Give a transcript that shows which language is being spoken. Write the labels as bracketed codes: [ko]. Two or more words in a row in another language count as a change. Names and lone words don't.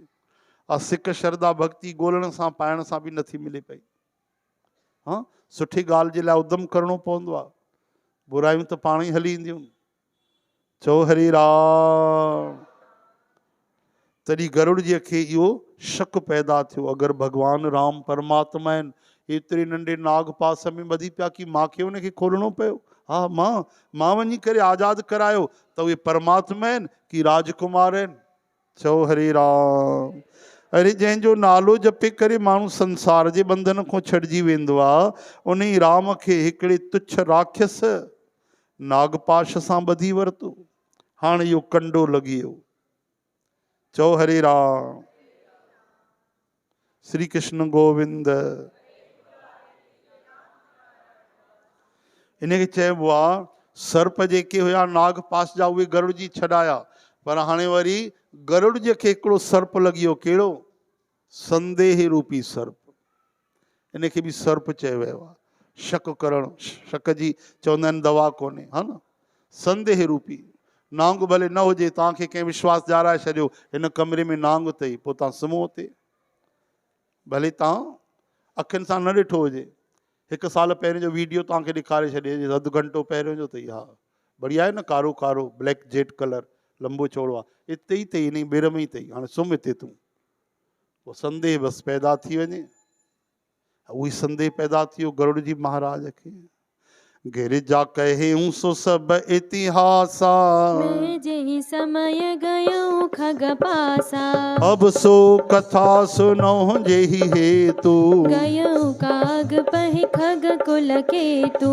[sd] और सिक श्रद्धा भक्ति ॻोल्हण सां पाइण सां बि नथी मिले पई। हाँ, सुठी ॻाल्हि जे लाइ उद्यम करिणो पवंदो आहे, बुरायूं त पाण ई हली ईंदियूं। चओ हरे राम। तॾहिं गरुड़ जी खे इहो शक पैदा थियो, अगरि भगवान राम परमात्मा आहिनि, एतिरे नंढे नाग पास में ॿधी पिया कि मूंखे उनखे खोलणो पियो। हा, मां वञी करे आज़ादु करायो त उहे परमात्मा आहिनि कि राजकुमार आहिनि। चओ हरे राम। अरे जंहिंजो नालो जपे करे माण्हू संसार जे बंधन खां छॾिजी वेंदो आहे, उन ई राम खे हिकिड़े तुच्छ राक्षस नागपाश सां ॿधी वरितो। हाणे इहो कंडो लॻी वियो। चओ हरे राम। श्री कृष्ण गोविंद। इनखे चइबो आहे सर्प जेके हुया नागपाश जा, उहे गरुड़ जी छॾाया, पर हाणे वरी गरुड़ जे खे हिकिड़ो सर्प लॻी वियो। कहिड़ो? संदेह रूपी सर्प। इनखे बि सर्प चयो वियो आहे। शक करणु, शक जी चवंदा आहिनि दवा कोन्हे, हा न। संदेह रूपी नांग भले न हुजे, तव्हांखे कंहिं विश्वास ॼाराए छॾियो हिन कमरे में नांग अथई, पोइ तव्हां सुम्हो हुते, भले तव्हां अखियुनि सां न ॾिठो हुजे। 1 साल पहिरियों जो वीडियो तव्हांखे ॾेखारे छॾे, अधु घंटो पहिरियों जो अथई। हा, बढ़िया आहे न, कारो कारो [en] black jet colour, [sd] लंबो चौड़ो आहे, हिते ई अथई, इन ॿेर में ई अथई। हाणे सुम्ह हिते तूं। पोइ संदेह बसि पैदा थी वञे। उही संदेह पैदा थी वियो गरुड़ जी महाराज खे। [awa] गिरिजा कहे सो सब इतिहासा, मैं जेहि समय गयो खग पासा, अब सो कथा सुनो जेहि हेतु, गयो काग पहि खग कुल केतु,